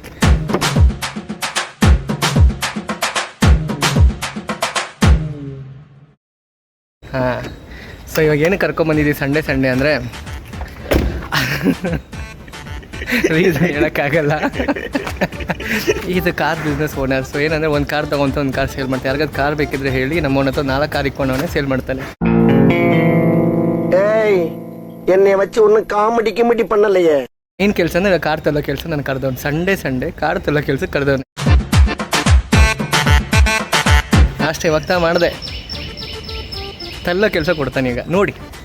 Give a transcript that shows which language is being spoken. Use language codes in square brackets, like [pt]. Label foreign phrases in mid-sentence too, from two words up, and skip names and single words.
[kn] ಹಾಂ, ಸೊ ಇವಾಗ ಏನು ಕರ್ಕೊಂಬಂದಿದ್ದೀವಿ ಸಂಡೇ ಅಂದರೆ ರೀಸನ್ ಹೇಳೋಕ್ಕಾಗಲ್ಲ. ಇದು [en] car business owner. [kn] ಸೊ ಏನಂದರೆ ಒಂದು ಕಾರ್ ತೊಗೊಂತ ಒಂದು [en] car sale [kn] ಮಾಡ್ತಾರೆ. ಯಾರಿಗಾದ್ರು ಕಾರ್ ಬೇಕಿದ್ರೆ ಹೇಳಿ, ನಮ್ಮ ಹತ್ರ 4 ಕಾರ್ ಇಟ್ಕೊಂಡವನೇ ಸೇಲ್ ಮಾಡ್ತಾನೆ. [ta] என்னை வச்சு ஒன்னும் காமெடி கிமெடி பண்ணலையே. [kn] ಏನು ಕೆಲಸ ಅಂದರೆ ಕಾರ್ ತಲ್ಲೋ ಕೆಲಸ ನಾನು ಕರೆದವನು. [en] Sunday car [kn] ತಲ್ಲೋ ಕೆಲಸಕ್ಕೆ ಕರೆದವನು ಅಷ್ಟೇ. ಇವಾಗ ಮಾಡಿದೆ, ತಲ್ಲೋ ಕೆಲಸ ಕೊಡ್ತಾನೆ ಈಗ ನೋಡಿ.